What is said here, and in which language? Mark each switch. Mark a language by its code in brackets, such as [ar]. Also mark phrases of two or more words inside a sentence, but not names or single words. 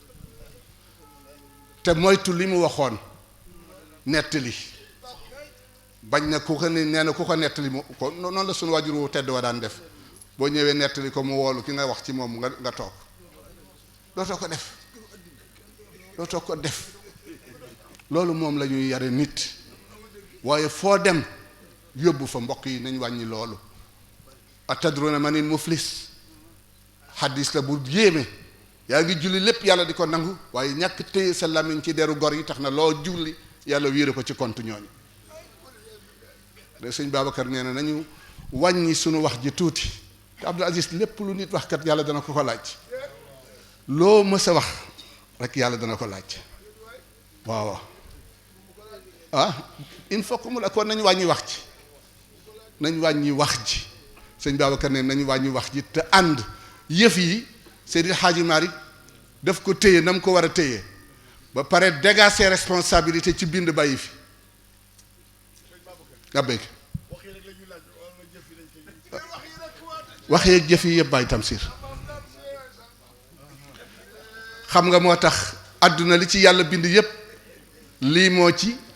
[wo] te moytu li mu waxoon nettali bañ na ku ko ne nee na ku ko nettali mu ko noonu la suñu waajur wu tedd wa daan def boo ñëwee nettali ko mu woolu ki nga wax ci moom nga toog dootoo ko def loolu moom la ñuy yare nit waaye foo dem yóbbu fa mbokk yi nañ wàññi loolu [ar] أتدرون من المفلس [wo] xaddis la bu yéeme yaa ngi julli lépp yàlla di ko nangu waaye ñàkk téye sa làmmiñ ci deru gor yi tax na loo julli yàlla wéere ko ci compte ñooñu de sëñ Babacar nee na nañu wàññi sunu wax ji tuuti te Abdou Aziz lépp lu nit wax kat yàlla dana ko ko laaj loo mës a wax rek yàlla dana ko laaj waaw [fr] il faut que [wo] mu la kon nañu wàññi wax ji nañ wàññi wax ji sëñ Babacar ne nañu wàññi wax ji te ànd yëf yi Seydi Hadji Malick daf ko téye na mu ko war a téye ba pare [fr] dégager ses responsabilités [wo] ci bind bàyyi fi nga bëgg wax yeeg jëf yi yëpp bàyyi Tamsir xam nga moo tax àdduna li ci yàlla bind yëpp lii moo ci